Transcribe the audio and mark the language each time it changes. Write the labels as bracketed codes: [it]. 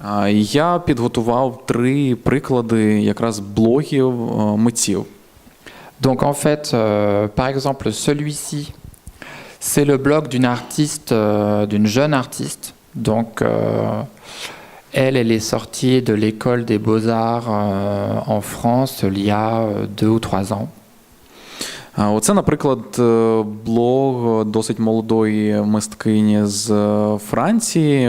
[uk] Я підготував 3 приклади якраз блогів митців. [fr] Donc en fait, par exemple, celui-ci, c'est le blog d'une artiste, d'une jeune artiste. Donc, elle est sortie de l'école des Beaux-Arts en France il y a 2 ou 3 ans. [uk] Оце, наприклад, блог досить молодої мисткині з Франції.